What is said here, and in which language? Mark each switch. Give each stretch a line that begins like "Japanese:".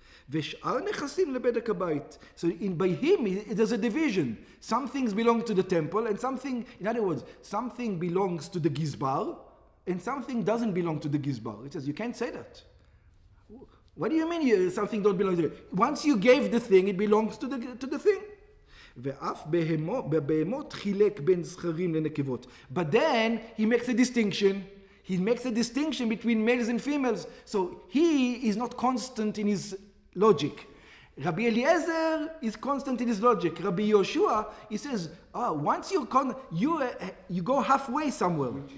Hebrew: ושאר נכסים לבדק הבית.
English: So by him, there's a division. Some things belong to the temple, and something, in other words, something belongs to the Gizbar, and something doesn't belong to the Gizbar. It says, you can't say that. What do you mean something don't belong to it? Once you gave the thing, it belongs to the thing.
Hebrew: ואף בבהמות חילק בין זכרים לנקבות.
English: But then he makes a distinction. He makes a distinction between males and females. So he is not constant in his logic. Rabbi Eliezer is constant in his logic. Rabbi Yoshua, he says, once you go halfway somewhere.